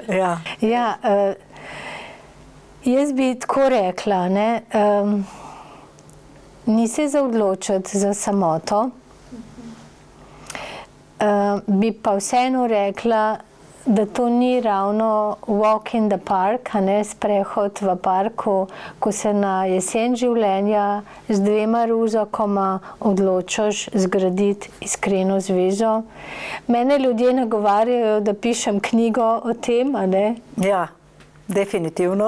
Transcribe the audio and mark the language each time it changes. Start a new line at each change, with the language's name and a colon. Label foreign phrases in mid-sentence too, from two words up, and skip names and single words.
Slovenian: Ja, jaz bi tako rekla, ne, ni se za odločiti za samoto, bi pa vseeno rekla, da to ni ravno
English: walk in the park,
Slovenian: a ne, sprehod v parku, ko se na jesen življenja z 2 ruzakoma odločiš zgraditi iskreno zvezo. Mene ljudje nagovarjajo, da pišem knjigo o tem, a ne? Ja, definitivno.